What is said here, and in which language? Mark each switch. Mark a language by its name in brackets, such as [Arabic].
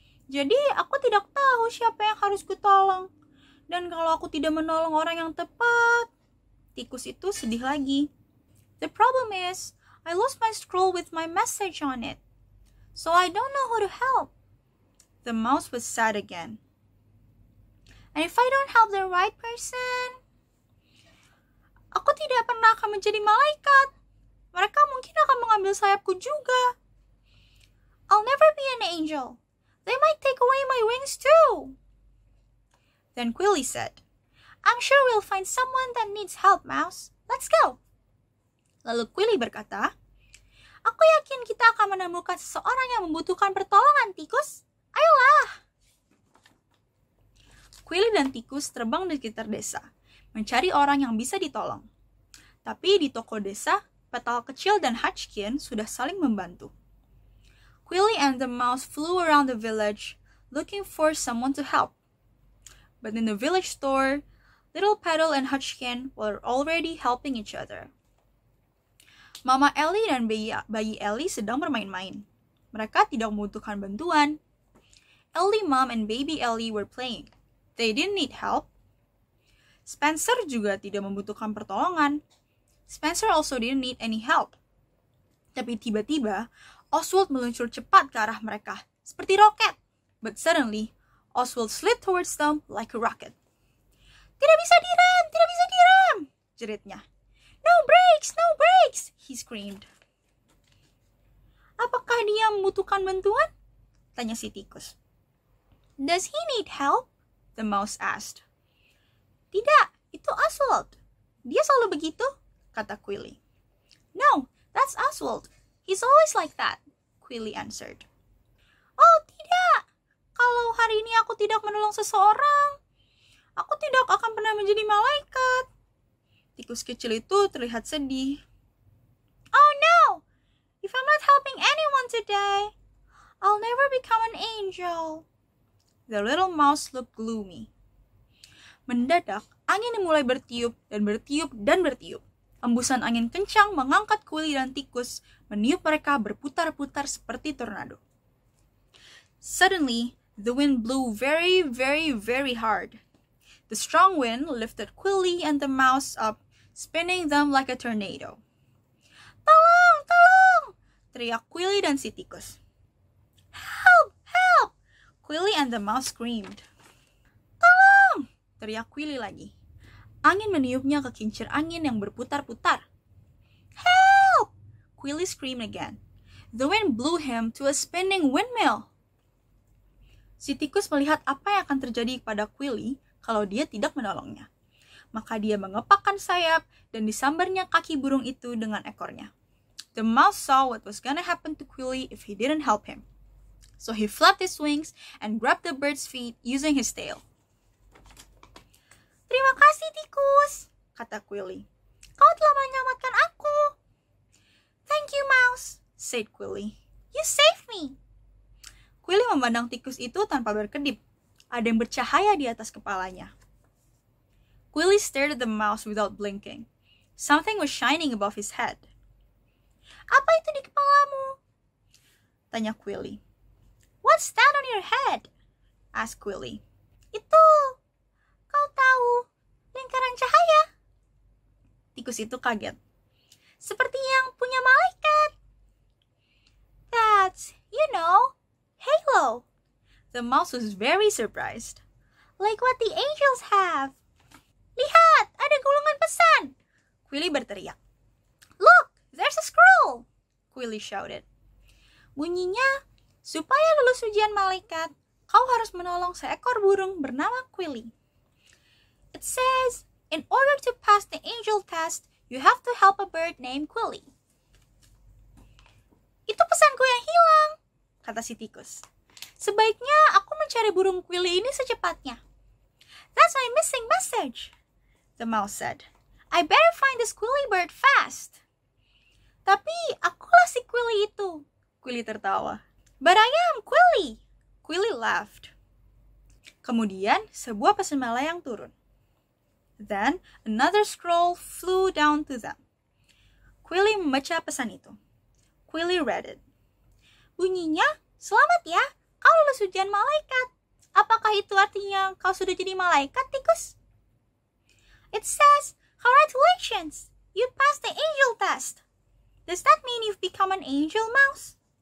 [Indonesian] Jadi, aku tidak tahu siapa yang harus kutolong. Dan kalau aku tidak menolong orang yang tepat, tikus itu sedih lagi. [English] The problem is, I lost my scroll with my message on it, so I don't know who to help. The mouse was sad again. And if I don't help the right person, [Indonesian] Aku tidak pernah akan menjadi malaikat. Mereka mungkin akan mengambil sayapku juga. [English] I'll never be an angel. They might take away my wings too. Then Quilly said, I'm sure we'll find someone that needs help, Mouse. Let's go. [Indonesian] Lalu Quilly berkata, aku yakin kita akan menemukan seseorang yang membutuhkan pertolongan, Tikus. Ayolah. Quilly dan Tikus terbang di sekitar desa, mencari orang yang bisa ditolong. Tapi di toko desa, Petal Kecil dan Hatchkin sudah saling membantu. [English] Quilly and the mouse flew around the village, looking for someone to help. But in the village store, Little Petal and Hatchkin were already helping each other. [Indonesian] Mama Ellie dan bayi Ellie sedang bermain-main. Mereka tidak membutuhkan bantuan. [English] Ellie, Mom, and baby Ellie were playing. They didn't need help. [Indonesian] Spencer juga tidak membutuhkan pertolongan. [English] Spencer also didn't need any help. [Indonesian] Tapi tiba-tiba, Oswald meluncur cepat ke arah mereka, seperti roket. [English] But suddenly, Oswald slid towards them like a rocket. [Indonesian] Tidak bisa direm, jeritnya. [English] No brakes, he screamed. [Indonesian] Apakah dia membutuhkan bantuan? Tanya si tikus. [English] Does he need help? The mouse asked. [Indonesian] Tidak, itu Oswald. Dia selalu begitu, kata Quilly. [English] No, that's Oswald. He's always like that, Quilly answered. [Indonesian] Oh, tidak. Kalau hari ini aku tidak menolong seseorang, aku tidak akan pernah menjadi malaikat. Tikus kecil itu terlihat sedih. [English] Oh no! If I'm not helping anyone today, I'll never become an angel. The little mouse looked gloomy. [Indonesian] Mendadak, angin mulai bertiup dan bertiup dan bertiup. Embusan angin kencang mengangkat Quilly dan tikus, meniup mereka berputar-putar seperti tornado. [English] Suddenly, the wind blew very, very, very hard. The strong wind lifted Quilly and the mouse up, spinning them like a tornado. [Indonesian] Tolong, tolong! Teriak Quilly dan si tikus. [English] Help, help! Quilly and the mouse screamed. [Indonesian] Tolong! Teriak Quilly lagi. Angin meniupnya ke kincir angin yang berputar-putar. [English] Help! Quilly screamed again. The wind blew him to a spinning windmill. [Indonesian] Si tikus melihat apa yang akan terjadi kepada Quilly kalau dia tidak menolongnya. Maka dia mengepakkan sayap dan disambarnya kaki burung itu dengan ekornya. [English] The mouse saw what was gonna happen to Quilly if he didn't help him. So he flapped his wings and grabbed the bird's feet using his tail. [Indonesian] Terima kasih, tikus, kata Quilly. Kau telah menyelamatkan aku. [English] Thank you, mouse, said Quilly. You saved me. [Indonesian] Quilly memandang tikus itu tanpa berkedip. Ada yang bercahaya di atas kepalanya. [English] Quilly stared at the mouse without blinking. Something was shining above his head. [Indonesian] Apa itu di kepalamu? Tanya Quilly. [English] What's that on your head? Asked Quilly. [Indonesian] Itu, kau tahu, lingkaran cahaya. Tikus itu kaget. Seperti yang punya malaikat. [English] That's, halo. The mouse was very surprised. Like what the angels have. [Indonesian] Lihat, ada gulungan pesan. Quilly berteriak. [English] Look, there's a scroll. Quilly shouted. [Indonesian] Bunyinya, supaya lulus ujian malaikat, kau harus menolong seekor burung bernama Quilly. [English] It says, in order to pass the angel test, you have to help a bird named Quilly. [Indonesian] Itu pesanku yang hilang, kata si tikus. Sebaiknya aku mencari burung Quilly ini secepatnya. [English] That's my missing message, the mouse said. I better find this Quilly bird fast. [Indonesian] Tapi akulah si Quilly itu, Quilly tertawa. [English] But I am Quilly. Quilly laughed. [Indonesian] Kemudian sebuah pesan melayang turun. [English] Then another scroll flew down to them. [Indonesian] Quilly membaca pesan itu. [English] Quilly read it. [Indonesian] Bunyinya, selamat ya, kau lulus ujian malaikat. Apakah itu artinya kau sudah jadi malaikat, tikus? [English] It says, congratulations, you passed the angel test. Does that mean you've become an angel mouse?